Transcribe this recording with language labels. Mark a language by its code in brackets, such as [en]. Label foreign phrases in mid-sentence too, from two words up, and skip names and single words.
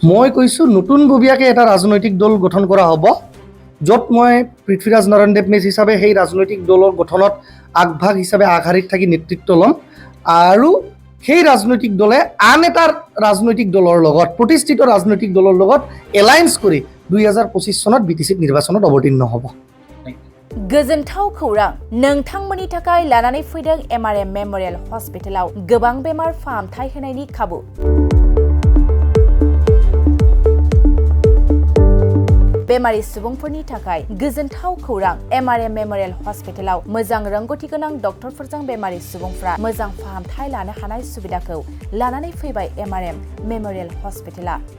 [as] মই কৈছোঁ নতুনববীয়াকৈ এটা ৰাজনৈতিক দল গঠন কৰা হ'ব, য'ত মই পৃথ্বীৰাজ নাৰায়ণ দেৱ মেছ হিচাপে সেই ৰাজনৈতিক দলৰ গঠনত আগভাগ হিচাপে আগশাৰীত থাকি নেতৃত্ব ল'ম আৰু সেই ৰাজনৈতিক দলে আন এটা ৰাজনৈতিক দলৰ লগত, প্ৰতিষ্ঠিত ৰাজনৈতিক দলৰ লগত এলায়েন্স কৰি 2025 চনত BTC নিৰ্বাচনত অৱতীৰ্ণ হ'ব। [brx] गोजोनथाव खौरां नोंथांमोननि थाखाय लानानै फैदों MRM मेमोरियल हस्पिटालाव गोबां बेमार फाहामथाय होनायनि खाबु। बेमारि सुबुंफोरनि थाखाय गोजोनथाव खौरां MRM मेमोरियल हस्पिटालाव मोजां रोंगौथि गोनां डक्टरफोरजों बेमारि सुबुंफ्रा मोजां फाहामथाय लानो हानाय सुबिदाखौ लानानै फैबाय MRM मेमोरियल हस्पिटाला।